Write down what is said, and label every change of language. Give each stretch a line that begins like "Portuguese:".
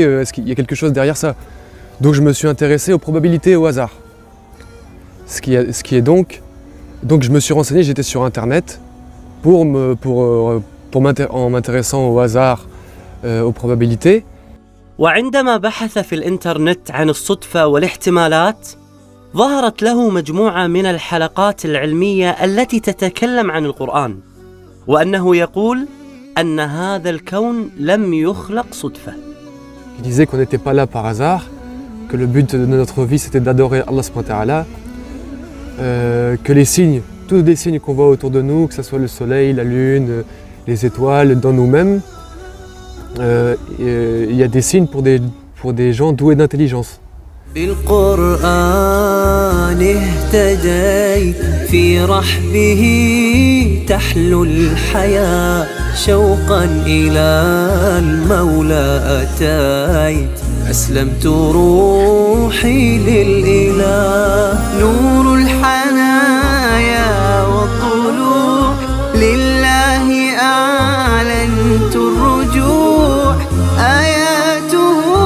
French: Est-ce qu'il y a quelque chose derrière ça? Donc je me suis intéressé aux probabilités et au hasard. Ce qui est donc je me suis renseigné, j'étais sur internet en m'intéressant au hasard, aux probabilités.
Arabic: وعندما بحث في الإنترنت عن الصدفة والاحتمالات ظهرت له مجموعة من الحلقات العلمية التي تتكلم عن القرآن وأنه يقول أن هذا الكون لم يخلق صدفة.
French: Il disait qu'on n'était pas là par hasard, que le but de notre vie c'était d'adorer Allah subhanahu wa ta'ala, que les signes, tous les signes qu'on voit autour de nous, que ce soit le soleil, la lune, les étoiles, dans nous-mêmes, il y a des signes pour des gens doués d'intelligence.
Arabic: بالقرآن بالقرآن اهتديت في رحبه تحلو الحياة شوقا إلى المولى أتيت أسلمت روحي للإله نور الحنايا والطلوع لله أعلنت الرجوع آياته